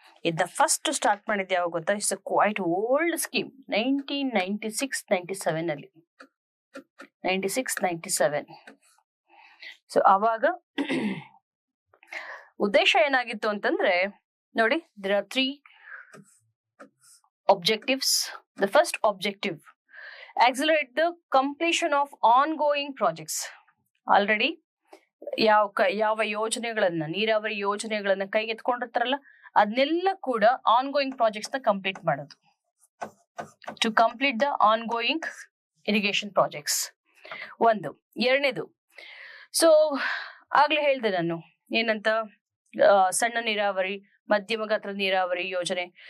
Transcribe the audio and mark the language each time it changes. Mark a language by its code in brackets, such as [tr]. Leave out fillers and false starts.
[kn] ಇದನ್ನ first start ಮಾಡಿದ್ದು ಯಾವಾಗ ಗೊತ್ತಾ? [en] It's a quite old scheme. [kn] 1996-97 ಅಲ್ಲಿ, 96-97. ಸೊ ಅವಾಗ ಉದ್ದೇಶ ಏನಾಗಿತ್ತು ಅಂತಂದ್ರೆ ನೋಡಿ, [en] there are 3 objectives. The first objective, accelerate the completion of ongoing projects. [kn] Already ಯಾವ ಯೋಜನೆಗಳನ್ನ, ನೀರಾವರಿ ಯೋಜನೆಗಳನ್ನ ಕೈಗೆತ್ಕೊಂಡಿರ್ತಾರಲ್ಲ, ಅದನ್ನೆಲ್ಲ ಕೂಡ ಆನ್ಗೋಯಿಂಗ್ ಪ್ರಾಜೆಕ್ಟ್ಸ್ ನ ಕಂಪ್ಲೀಟ್ ಮಾಡೋದು. [en] To complete the ongoing irrigation projects ಒಂದು. [kn] ಎರಡನೇದು, ಸೊ ಆಗ್ಲೇ ಹೇಳ್ದೆ ನಾನು ಏನಂತ, ಸಣ್ಣ ನೀರಾವರಿ, ಮಧ್ಯಮ ಗಾತ್ರದ ನೀರಾವರಿ ಯೋಜನೆ.